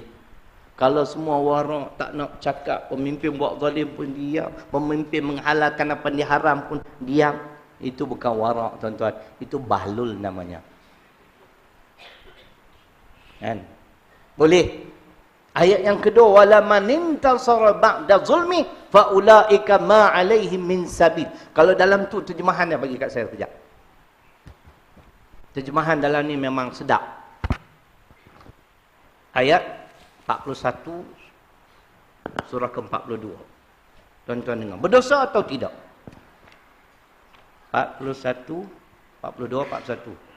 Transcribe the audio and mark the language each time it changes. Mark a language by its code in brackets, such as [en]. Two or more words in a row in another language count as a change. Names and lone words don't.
[ms] Kalau semua warak tak nak cakap, pemimpin buat zalim pun diam, pemimpin menghalalkan apa yang diharam pun diam, itu bukan warak tuan-tuan, itu bahlul namanya. Kan? Boleh. Ayat yang kedua, [ar] ولمن انتصر بعد ظلمه فأولئك ما عليهم من سبيل. [ms] Kalau dalam tu terjemahan dia bagi kat saya kejap. Terjemahan dalam ni memang sedap. Ayat 41 surah ke-42. Tuan-tuan dengar. Berdosa atau tidak? 41, 42, 41.